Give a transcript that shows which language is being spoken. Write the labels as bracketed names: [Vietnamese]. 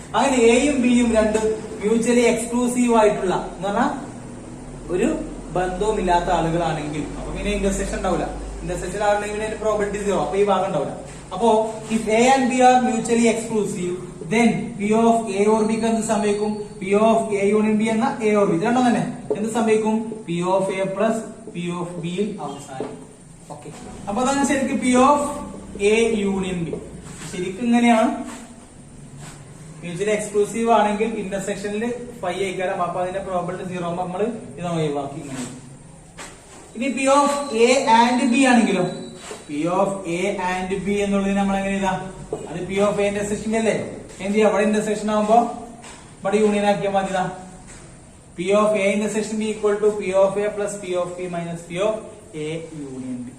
[Malayalam] അങ്ങനെ എയും ബിയും രണ്ട് മ്യൂച്വലി എക്സ്ക്ലൂസീവ് ആയിട്ടുള്ള എന്ന് പറഞ്ഞാൽ ഒരു ബന്ധവുമില്ലാത്ത ആളുകളാണെങ്കിൽ അപ്പൊ പിന്നെ ഇന്റർസെക്ഷൻ ഉണ്ടാവില്ല. ഇന്റർസെക്ഷൻ ആണെങ്കിൽ പ്രോബിലിറ്റി 0. അപ്പൊ ഈ ഭാഗം ഉണ്ടാവില്ല. അപ്പോ [English] if A and B are mutually exclusive then P of A or B [Malayalam] എന്ത് സംഭവിക്കും? P of A union B എന്ന A or B ഇത് രണ്ടും തന്നെ എന്ത് സംഭവിക്കും? P of A plus P of B യിൽ അവസാനിക്കും. ഓക്കെ, അപ്പൊ അതാണ് ശരിക്കും P of A union B. ശരിക്കും ഇങ്ങനെയാണ്. മ്യൂച്വലി എക്സ്ക്ലൂസീവ് ആണെങ്കിൽ ഇന്റർസെക്ഷനിൽ ഫൈ ആയിക്കാരം. അപ്പൊ അതിന്റെ പ്രോബിലിറ്റി 0 ആകുമ്പോൾ നമ്മൾ ഇത് ഒഴിവാക്കി ഇങ്ങനെ. ഇനി P of A and B ആണെങ്കിലോ? P of A and B എന്നുള്ളത് നമ്മൾ എങ്ങനെ ഇതാ? അത് P of A ഇന്റർസെക്ഷൻ അല്ലേ? എന്ത് ചെയ്യാം? അവിടെ ഇന്റർസെക്ഷൻ ആകുമ്പോ ഇവിടെ യൂണിയൻ ആക്കിയാൽ മതി. [English] P of A intersection B equal to P of A plus P of B minus P of A union B.